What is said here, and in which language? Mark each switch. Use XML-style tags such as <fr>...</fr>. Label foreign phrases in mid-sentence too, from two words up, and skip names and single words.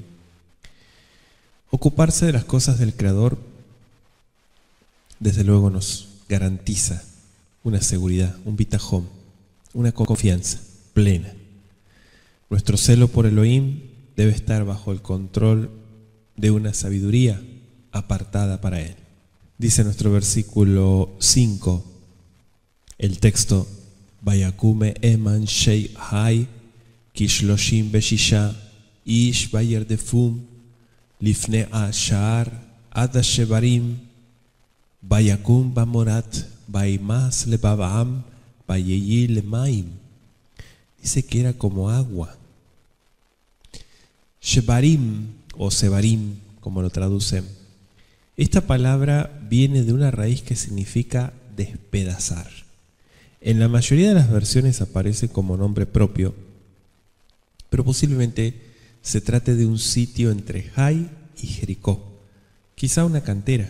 <es>Ocuparse de las cosas del Creador, desde luego, nos garantiza una seguridad, un bitajón, una confianza plena. Nuestro celo por Elohim debe estar bajo el control de una sabiduría apartada para Él. Dice nuestro versículo 5, el texto,</es> <he>ויכו מהם אנשי העי כשלשים וששה איש וירדפום לפני השער עד השברים ויכום במורד וימס לבב העם ויהי למים.</he> <es>Dice que era como agua. Shevarim o Sevarim, como lo traducen. Esta palabra viene de una raíz que significa despedazar. En la mayoría de las versiones aparece como nombre propio, pero posiblemente se trate de un sitio entre Jai y Jericó, quizá una cantera.</es>